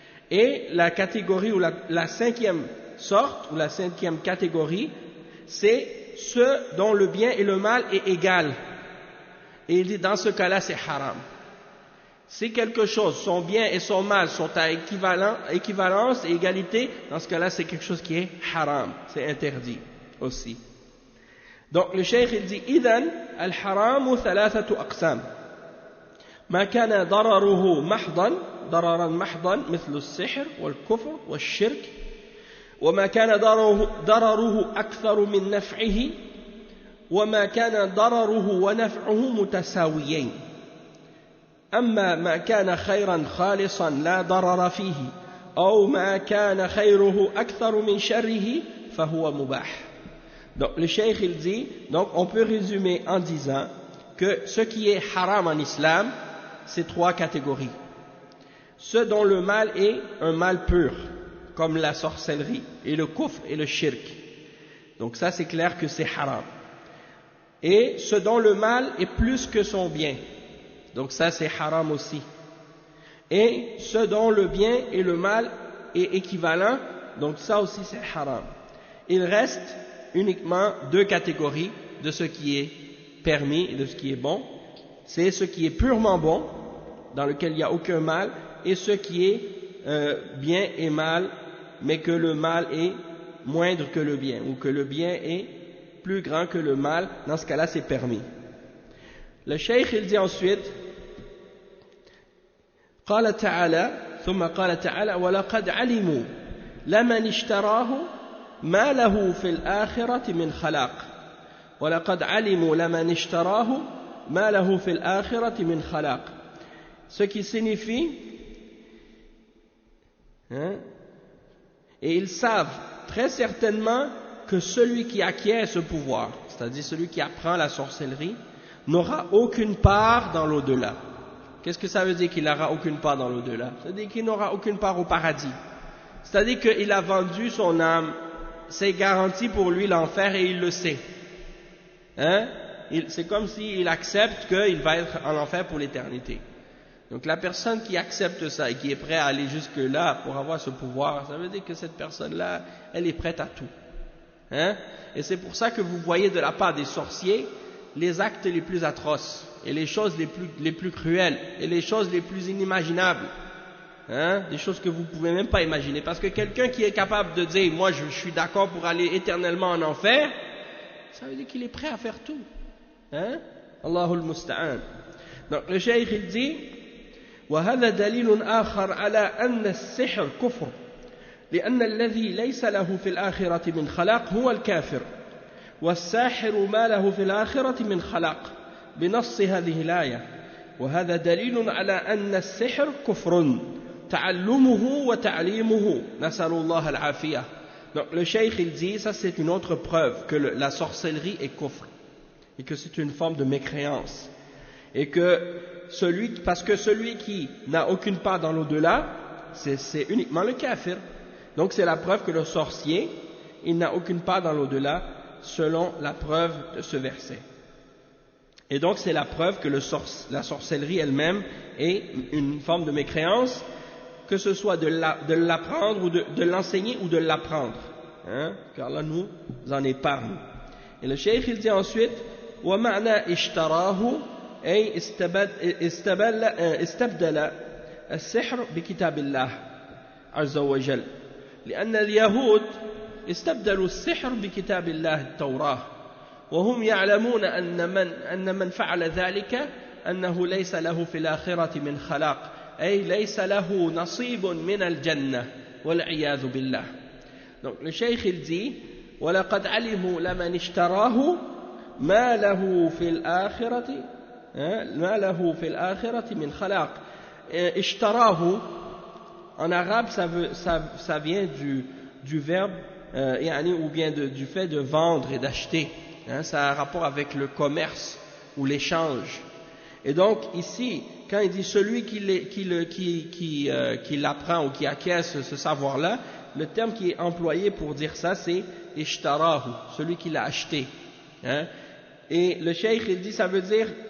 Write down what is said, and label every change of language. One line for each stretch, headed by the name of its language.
French: Et la catégorie ou la cinquième sorte ou la cinquième catégorie, c'est ceux dont le bien et le mal est égal. Et il dit dans ce cas-là c'est haram. Si quelque chose, son bien et son mal sont à équivalence et égalité, dans ce cas-là c'est quelque chose qui est haram, c'est interdit aussi. Donc le cheikh il dit
Arabic: إذن الحرام ثلاثة أقسام ما كان ضرره ضررا محضا مثل السحر والكفر والشرك وما كان ضرره أكثر من نفعه وما كان ضرره ونفعه متساويين أما ما كان خيرا خالصا لا ضرر فيه أو ما كان خيره أكثر من شره فهو مباح.
French: Donc le cheikh il dit, donc on peut résumer en disant que ce qui est haram en islam, c'est trois catégories. Ceux dont le mal est un mal pur, comme la sorcellerie et le kufr et le shirk. Donc ça c'est clair que c'est haram. Et ceux dont le mal est plus que son bien. Donc ça c'est haram aussi. Et ceux dont le bien et le mal est équivalent, donc ça aussi c'est haram. Il reste uniquement deux catégories de ce qui est permis et de ce qui est bon. C'est ce qui est purement bon, dans lequel il n'y a aucun mal, et ce qui est bien et mal, mais que le mal est moindre que le bien, ou que le bien est plus grand que le mal. Dans ce cas-là c'est permis. Le cheikh il dit ensuite
Arabic: قال تعالى ثم قال تعالى ولقد علموا لمن اشتراه ما له في الآخرة من خلاق ولقد علموا لمن اشتراه ما له في الآخرة من خلاق.
French: Ce qui signifie et ils savent très certainement que celui qui acquiert ce pouvoir, c'est-à-dire celui qui apprend la sorcellerie, n'aura aucune part dans l'au-delà. Qu'est-ce que ça veut dire qu'il n'aura aucune part dans l'au-delà? Ça veut dire qu'il n'aura aucune part au paradis. C'est-à-dire qu'il a vendu son âme, c'est garanti pour lui l'enfer et il le sait. C'est comme s'il accepte qu'il va être en enfer pour l'éternité. Donc la personne qui accepte ça et qui est prête à aller jusque-là pour avoir ce pouvoir, ça veut dire que cette personne-là, elle est prête à tout. Et c'est pour ça que vous voyez de la part des sorciers les actes les plus atroces et les choses les plus cruelles et les choses les plus inimaginables, des choses que vous ne pouvez même pas imaginer, parce que quelqu'un qui est capable de dire moi je suis d'accord pour aller éternellement en enfer, ça veut dire qu'il est prêt à faire tout.
Arabic: Allahul Musta'an.
French: Donc le cheikh il dit
Arabic: وهذا دليل آخر على أن السحر كفر لأن الذي ليس له في الآخرة من خلاق هو الكافر والساحر ما له في الآخرة من خلاق بنص هذه الآية وهذا دليل على أن السحر كفر تعلمه وتعليمه نسأل الله العافية.
French: Donc le cheikh il dit ça c'est une autre preuve que la sorcellerie est kufr et que c'est une forme de mécréance et que parce que celui qui n'a aucune part dans l'au-delà c'est uniquement le kafir. Donc c'est la preuve que le sorcier il n'a aucune part dans l'au-delà selon la preuve de ce verset. Et donc c'est la preuve que la sorcellerie elle-même est une forme de mécréance, que ce soit de l'apprendre ou de l'enseigner ou de l'apprendre, car là nous en épargne. Et le cheikh il dit ensuite
Arabic: وَمَعْنَا اشْتَرَاهُ أي استبدل السحر بكتاب الله عز وجل لأن اليهود استبدلوا السحر بكتاب الله التوراة وهم يعلمون أن من فعل ذلك أنه ليس له في الآخرة من خلاق أي ليس له نصيب من الجنة والعياذ بالله.
French: Donc le cheikh il dit
Arabic: ولقد علموا لمن اشتراه ما له في الآخرة من خلاق.
French: اشتراه en arabe ça vient du verbe ou bien du fait de vendre et d'acheter, ça a un rapport avec le commerce ou l'échange. Et donc ici quand il dit celui qui l'apprend ou qui acquiert ce savoir-là, le terme qui est employé pour dire ça c'est ishtarahu, celui qui l'a acheté. Et le cheikh il dit ça veut dire